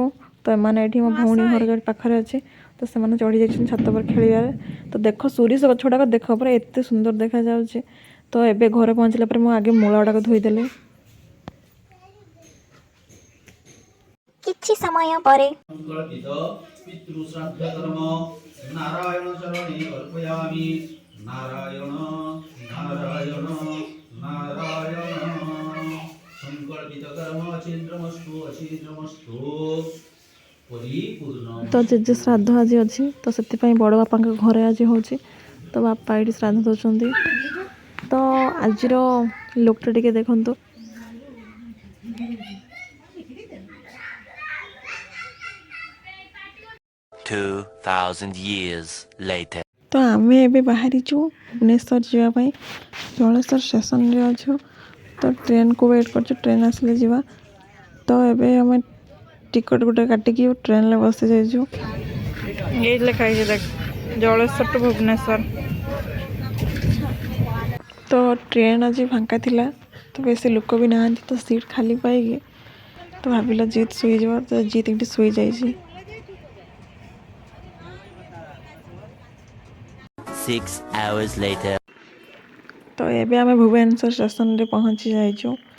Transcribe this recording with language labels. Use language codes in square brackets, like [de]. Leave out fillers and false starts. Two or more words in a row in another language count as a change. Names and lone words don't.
[or] ତ ଏମାନେ ଏଠି ମୋ ଭଉଣୀ ଘର ଯୋଉଠି ପାଖରେ ଅଛି, ତ ସେମାନେ ଚଢ଼ି ଯାଇଛନ୍ତି ଛାତ ଉପରେ ଖେଳିବାରେ। ତ ଦେଖ ସୋରିଷ ଗଛ ଗୁଡ଼ାକ ଦେଖ ପୁରା ଏତେ ସୁନ୍ଦର ଦେଖାଯାଉଛି। ତ ଏବେ ଘରେ ପହଞ୍ଚିଲା ପରେ ମୁଁ ଆଗେ ମୂଳା ଗୁଡ଼ାକ ଧୋଇଦେଲି। କିଛି ସମୟ ପରେ [sa] नारायण चरणे अर्पयामि नारायण नारायण नारायण संकल्पित कर्म छिद्रमस्तु अछिद्रमस्तु परिपूर्ण। [or] ତ ଜେଜେ ଶ୍ରାଦ୍ଧ ଆଜି ଅଛି, ତ ସେଥିପାଇଁ ବଡ଼ ବାପାଙ୍କ ଘରେ ଆଜି ହେଉଛି। ତ ବାପା ଏଇଠି ଶ୍ରାଦ୍ଧ ଦେଉଛନ୍ତି। ତ ଆଜିର ଲୁକ୍ଟା ଟିକେ ଦେଖନ୍ତୁ। [en] 2000 years later. [or] ତ ଆମେ ଏବେ ବାହାରିଛୁ ଭୁବନେଶ୍ୱର ଯିବା ପାଇଁ। ଜଳେଶ୍ୱର ଷ୍ଟେସନରେ ଅଛୁ, ତ ଟ୍ରେନ୍କୁ ୱେଟ୍ କରୁଛୁ, ଟ୍ରେନ୍ ଆସିଲେ ଯିବା। ତ ଏବେ ଆମେ ଟିକେଟ୍ ଗୋଟେ କାଟିକି ଟ୍ରେନ୍ରେ ବସି ଯାଇଛୁ। ଏଇଠି ଲେଖା ହେଇଛି ଦେଖ, ଜଳେଶ୍ୱର ଟୁ ଭୁବନେଶ୍ୱର। ତ ଟ୍ରେନ୍ ଆଜି ଫାଙ୍କା ଥିଲା, ତ ବେଶୀ ଲୋକ ବି ନାହାନ୍ତି। ତ ସିଟ୍ ଖାଲି ପାଇକି ତ ଭାବିଲା ଜିତ୍ ଶୋଇଯିବ, ତ ଜିତ୍ ଏଠି ଶୋଇଯାଇଛି। [en] 6 hours later. [or] ତ ଏବେ ଆମେ ଭୁବନେଶ୍ୱର ଷ୍ଟେସନରେ ପହଞ୍ଚି ଯାଇଛୁ।